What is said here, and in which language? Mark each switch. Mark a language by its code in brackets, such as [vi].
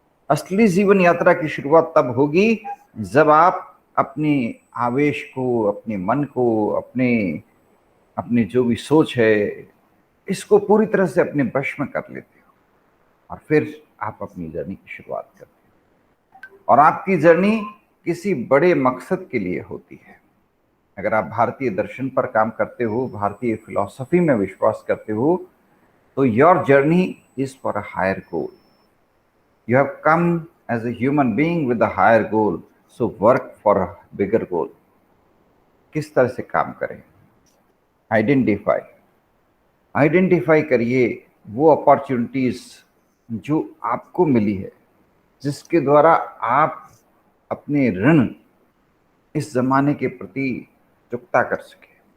[hi] असली जीवन यात्रा की शुरुआत तब होगी जब आप अपने आवेश को, अपने मन को, अपने जो भी सोच है, इसको पूरी तरह से अपने वश में कर लेते हो, और फिर आप अपनी जर्नी की शुरुआत करते हो। और आपकी जर्नी किसी बड़े मकसद के लिए होती है। अगर आप भारतीय दर्शन पर काम करते हो, भारतीय फिलॉसफी में विश्वास करते हो, तो [en] Your journey is for a higher goal. You have come as a human being with a higher goal, so work for a bigger goal. [hi] किस तरह से काम करें? आइडेंटिफाई करिए वो अपॉर्चुनिटीज जो आपको मिली है, जिसके द्वारा आप अपने ऋण इस जमाने के प्रति चुकता कर सके।